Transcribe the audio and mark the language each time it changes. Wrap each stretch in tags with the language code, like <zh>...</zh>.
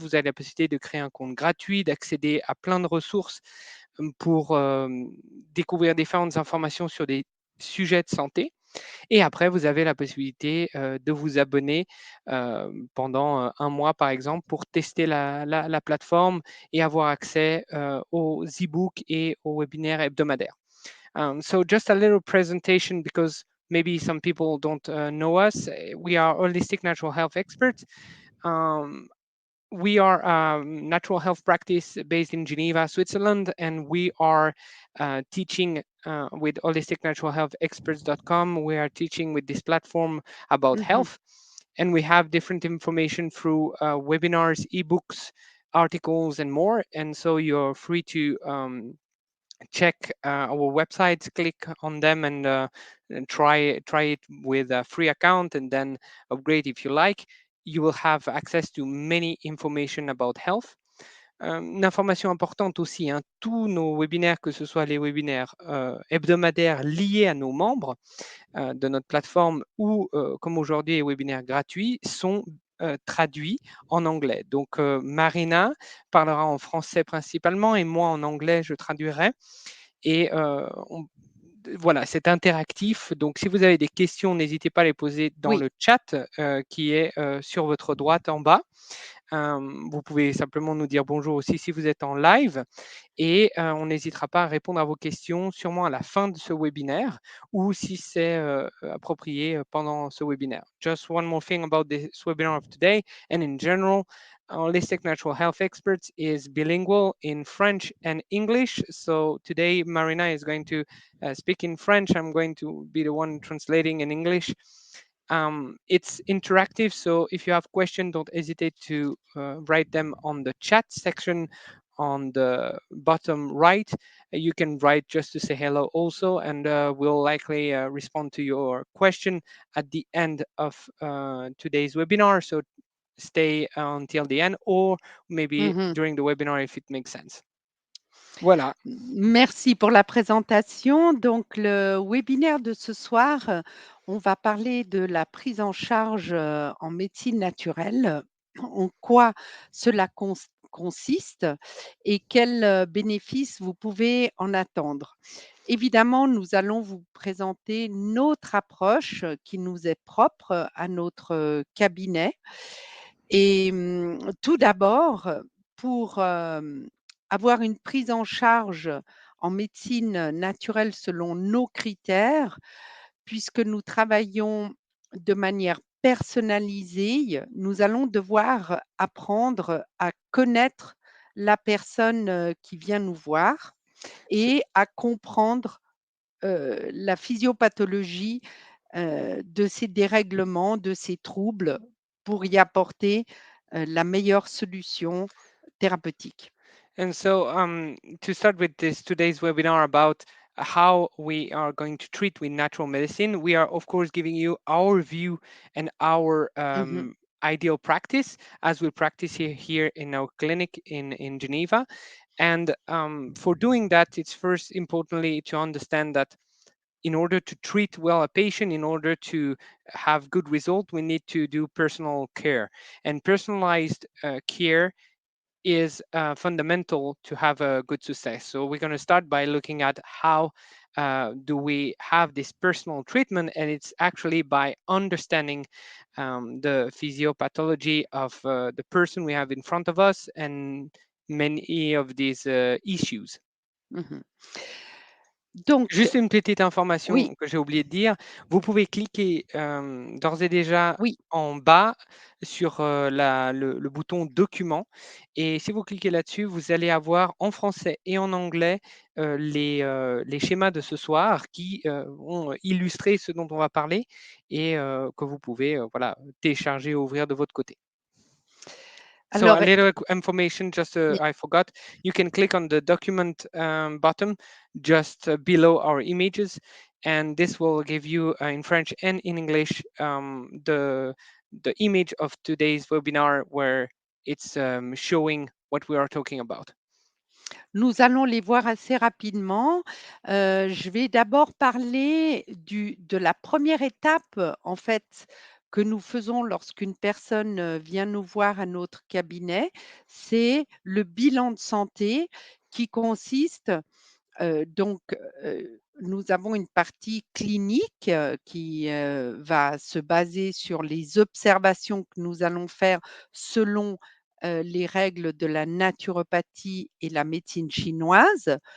<fr>Vous avez la possibilité de créer un compte gratuit, d'accéder à plein de ressources pour découvrir différentes informations sur des sujets de santé. Et après, vous avez la possibilité de vous abonner pendant un mois, par exemple, pour tester la plateforme et avoir accès aux e-books et aux webinaires hebdomadaires.</fr> <en>So just a little presentation because maybe some people don't know us. We are holistic natural health experts. Um, we are a natural health practice based in Geneva, Switzerland, and we are teaching with holisticnaturalhealthexperts.com. We are teaching with this platform about Mhm. health, and we have different information through webinars, ebooks, articles, and more. And so you're free to check our websites, click on them, and try it with a free account, and then upgrade if you like. You will have access to many information about health.</en> <fr>Une information importante aussi, hein, tous nos webinaires, que ce soit les webinaires hebdomadaires liés à nos membres de notre plateforme ou, comme aujourd'hui, les webinaires gratuits, sont traduits en anglais. Donc, Marina parlera en français principalement et moi en anglais, je traduirai. Et voilà, c'est interactif. Donc, si vous avez des questions, n'hésitez pas à les poser dans Oui, le chat qui est sur votre droite en bas. Vous pouvez simplement nous dire bonjour aussi si vous êtes en live et on n'hésitera pas à répondre à vos questions sûrement à la fin de ce webinaire ou si c'est approprié pendant ce webinaire.</fr> <en>Just one more thing about this webinar of today and in general, Holistic Natural Health Experts is bilingual in French and English. So today Marina is going to speak in French. I'm going to be the one translating in English. It's interactive, so if you have questions, don't hesitate to write them on the chat section on the bottom right. You can write just to say hello also, and we'll likely respond to your question at the end of today's webinar. So stay until the end, or maybe mhm. during the webinar if it makes sense.</en> <fr>Voilà. Merci pour la présentation. Donc, le webinaire de ce soir, on va parler de la prise en charge en médecine naturelle, en quoi cela consiste et quels bénéfices vous pouvez en attendre. Évidemment, nous allons vous présenter notre approche qui nous est propre à notre cabinet. Et tout d'abord, pour avoir une prise en charge en médecine naturelle selon nos critères, puisque nous travaillons de manière personnalisée, nous allons devoir apprendre à connaître la personne qui vient nous voir et à comprendre la physiopathologie de ces dérèglements, de ces troubles pour y apporter la meilleure solution thérapeutique.</fr> <en>And so, to start with this today's webinar about how we are going to treat with natural medicine, we are of course giving you our view and our Mmh. ideal practice as we practice here in our clinic in Geneva. And for doing that, it's first importantly to understand that in order to treat well a patient, in order to have good result, we need to do personal care. And personalized care is fundamental to have a good success. So we're going to start by looking at how do we have this personal treatment, and it's actually by understanding the physiopathology of the person we have in front of us and many of these issues.</en> <fr>Mmh. Donc, Juste une petite oui, information que j'ai oublié de dire. Vous pouvez cliquer d'ores et déjà oui. en bas sur le bouton document. Et si vous cliquez là-dessus, vous allez avoir en français et en anglais les schémas de ce soir qui vont illustrer ce dont on va parler et que vous pouvez voilà, télécharger et ouvrir de votre côté.</fr> <en>So a</en> <fr>Alors,</fr> <en>little information, just I forgot. You can click on the document button just below our images, and this will give you in French and in English the image of today's webinar where it's showing what we are talking about.</en> <fr>nous allons les voir assez rapidement. Je vais d'abord parler de la première étape, en fait, que nous faisons lorsqu'une personne, vient nous voir à notre cabinet. C'est le bilan de santé qui consiste, donc, nous avons une partie clinique, qui, va se baser sur les observations que nous allons faire selon, les règles de la naturopathie et la médecine chinoise.</fr>